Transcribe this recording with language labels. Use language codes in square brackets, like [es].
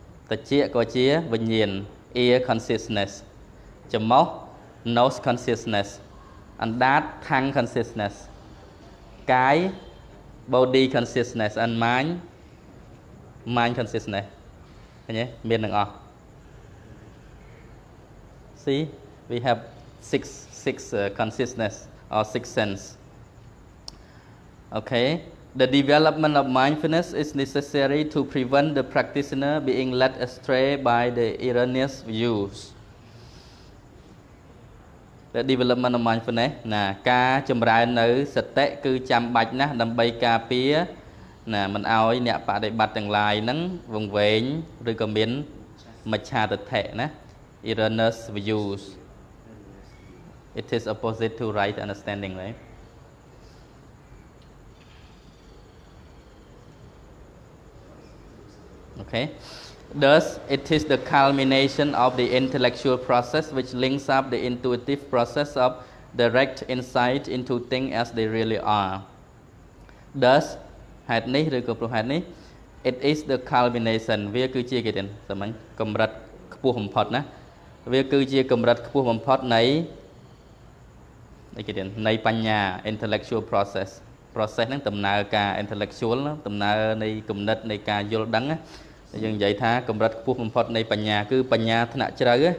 [km] ត្រចៀកក៏ជាវិញ្ញាណ [en] ear consciousness [km] ច្រមុះ [en] nose consciousness [km] អណ្ដាត [en] tongue consciousness [km] កាយ [en] body consciousness and mind consciousness [km] ឃើញទេមានទាំងអស់ [en] See we have six consciousness or six sense. Okay, The development of mindfulness is necessary to prevent the practitioner being led astray by the erroneous views. The development of mindfulness [km] ណាការចម្រើននៅសតិគឺចាំបាច់ណាស់ដើម្បីការពារណាមិនឲ្យអ្នកបដិបត្តិទាំងឡាយហ្នឹងវង្វេងឬក៏មានមច្ឆាទិដ្ឋិណា [en] erroneous views. It is opposite to right understanding, right? Okay. Thus, it is the culmination of the intellectual process which links up the intuitive process of direct insight into things as they really are. Thus, [km] ហេតុនេះឬក៏ព្រោះហេតុនេះ [en] it is the culmination [km] វាគឺជាគេទៀតសម្រាប់កម្រិតខ្ពស់បំផុតណាវាគឺជាកម្រិតខ្ពស់បំផុតនៃគេទៀតនៃបញ្ញា [en] intellectual process [km] ហ្នឹងដំណើរការ intellectual ដំណើរនៃគំនិតនៃការយល់ដឹងយើងនិយាយថាកម្រិតខ្ពស់បំផុតនៃបញ្ញាគឺបញ្ញាថ្នាក់ជ្រៅ